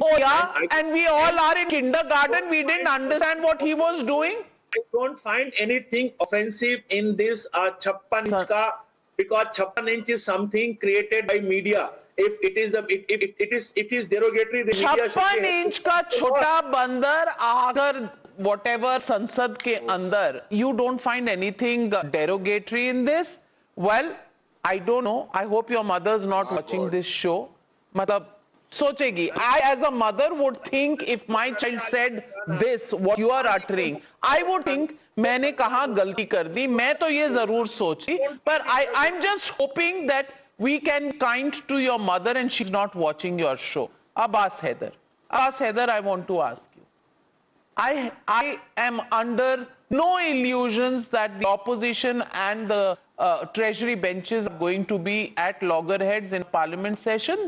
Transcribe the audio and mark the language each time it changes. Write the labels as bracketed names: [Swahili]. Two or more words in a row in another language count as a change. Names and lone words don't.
[English] Oh yeah, and we all are in kindergarten, we didn't understand what he was doing. I don't find anything offensive in this 56 inch ka, because 56 inch is something created by media. If it is derogatory, the media should [Hindi] 56 inch का छोटा बंदर अगर whatever संसद के अंदर, [English] you don't find anything derogatory in this? Well, I don't know. I hope your mother's not watching this show. [Hindi] मतलब, सोचेगी. [English] I as a mother would think if my child said this, what you are uttering, I would think [Hindi] मैंने कहाँ गलती कर दी, मैं तो ये जरूर सोची, [English] but I'm just hoping that we can kind to your mother and she's not watching your show. Abbas Haider, I want to ask you. I am under no illusions that the opposition and the treasury benches are going to be at loggerheads in parliament session.